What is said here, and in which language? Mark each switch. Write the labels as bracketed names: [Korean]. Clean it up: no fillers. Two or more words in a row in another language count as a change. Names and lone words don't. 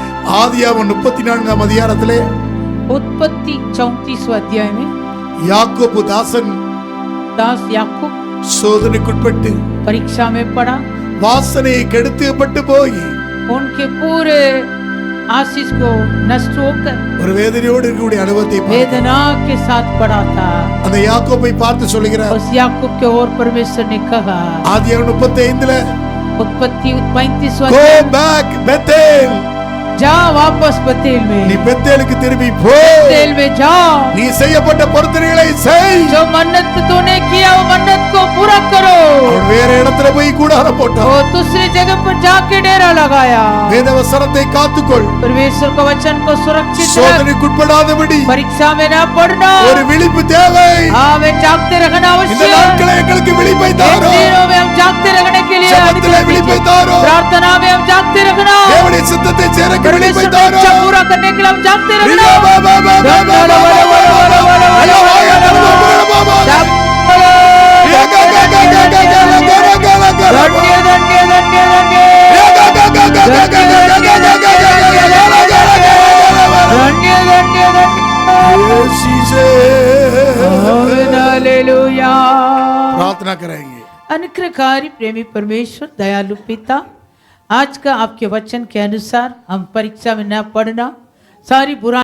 [Tamil] ஆதியாகமம் 34ஆம் அதிகாரத்திலே [Hindi] उत्पत्ति 34वें अध्याय में [Tamil] யாக்கோபு தாசன் [Hindi] दास याकूब [Tamil] சோதனைக்குட்பட்டு [Hindi] परीक्षा में पड़ा, [Tamil] வாசனையை கெடுத்துப்பட்டு போய் [Hindi] उनके पूरे आशीष को नष्ट होकर [Tamil] ஒரு வேதனையோடு இருக்கக்கூடிய அனுபவத்தை பார்த்தார். [Hindi] वेदना के साथ पड़ा था। [Tamil] அந்த யாக்கோபை பார்த்து சொல்லுகிறார், [Hindi] उस याकूब के और परमेश्वर ने कहा, [Tamil] ஆதியாகமம் 35ல [Hindi] उत्पत्ति 35वां [English] go [Hindi] अध्याय, [English] back बेतेल, [Hindi] जा वापस बतेल [Tamil] நீ [Hindi] में, [Tamil] பெத்தேலுக்கு திரும்பி போ, [Hindi] बतेल में जाओ, [Tamil] நீ செய்யப்பட்ட பொருத்தனைகளை செய். [Hindi] जो मन्नत तूने किया वो मन्नत को पूरा करो। [Tamil] அவன் வேற இடத்துல போய் கூடாரம் [Hindi] वो [Tamil] போட்டான். [Hindi] दूसरी जगह पर जाके डेरा लगाया। [Tamil] வேத வசனத்தை காத்துக்கொள், [Hindi] परमेश्वर का वचन को सुरक्षित रख, [Tamil] சோதனைக்குட்படாதபடி [Hindi] परीक्षा में न पड़ना। [Tamil] ஒரு விழிப்பு தேவை. [Hindi] हाँ, में जागते रहना [Tamil] இந்த [Hindi] आवश्यक। [Tamil] நாட்களை எங்களுக்கு விழிப்பை [Hindi] इन [Tamil] தாரும். [Hindi] दिनों में हम जागते रहने के लिए [Tamil] ஜெபத்திலே விழிப்பை தாரும். [Hindi] प्रार्थना में हम जागते रखना, [Tamil] தேவனுடைய சித்தத்தை சேரக்க விழிப்பை [Hindi] परमेश्वर का [Tamil] தாரும். [Hindi] इच्छा पूरा करने के लिए हम जागते रखना। ரியா பா பா பா பா பா பா பா பா பா பா. அல்லா வாயா தரமா பா பா பா. ரியா கா கா கா கா கா கா கா கா கா கா கா. धन्य धन्य धन्य धन्य ரியா கா கா கா கா கா கா கா கா கா कहा धन्य धन्य धन्य हालेलुया। प्रार्थना करेंगे। अनुग्रहकारी प्रेमी परमेश्वर दयालु पिता, आज का आपके वचन के अनुसार हम परीक्षा में न पढ़ना, सारी बुरा